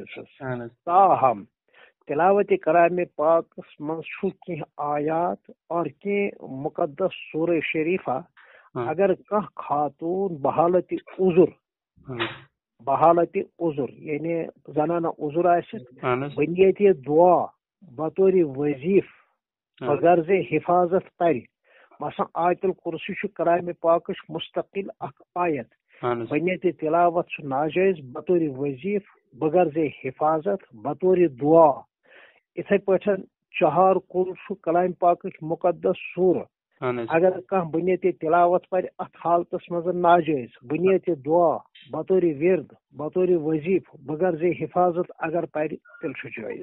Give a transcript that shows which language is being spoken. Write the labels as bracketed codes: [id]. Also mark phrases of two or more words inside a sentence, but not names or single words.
[ks] تاہم تلاوتِ کلامِ پاکس منٛز چھُ کینٛہہ آیات اور کینٛہہ مقدس سورہ شریٖفہ اگر کانٛہہ خاتوٗن بحالتِ عذر یعنی زنانہ عذر آسہِ بنیتِ دعا بطورِ وظیف بغرضِ حفاظت پرِ، مثلاً آیت الکرسی چھُ کلامِ پاکٕچ مستقل اکھ آیت، بنیتِ تلاوت چھُ ناجٲیز بطورِ وظیف بغرضِ حفاظت بطورِ دعا. اِتھے پٲٹھۍ چہار کُل چھُ کلامِ پاکٕچ مقدس سورہ، اگر کانٛہہ بنیتِ تلاوت پرِ اتھ حالتس منٛز ناجٲیز، بنیتِ دعا بطورِ ورد بطورِ وظیف بغرضِ حفاظت اگر پرِ تیٚلہِ چھُ جٲیز.